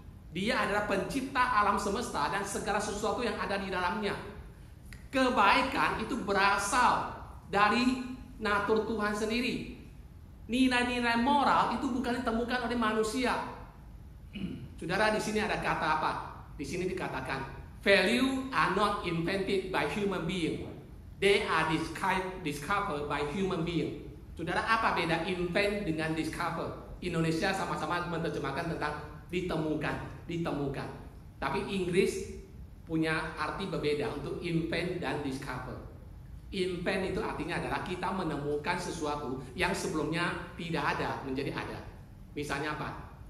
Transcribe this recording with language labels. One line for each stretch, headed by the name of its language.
Indonesian: Dia adalah pencipta alam semesta dan segala sesuatu yang ada di dalamnya. Kebaikan itu berasal dari natur Tuhan sendiri. Nilai-nilai moral itu bukan ditemukan oleh manusia. Saudara, di sini ada kata apa? Di sini dikatakan
English: value are not invented by human being. They are discovered by human being.
Indonesian: Saudara, apa beda invent dengan discover? Indonesia sama-sama menerjemahkan tentang ditemukan. Tapi Inggris punya arti berbeda untuk invent dan discover. Invent itu artinya adalah kita menemukan sesuatu yang sebelumnya tidak ada menjadi ada. Misalnya apa?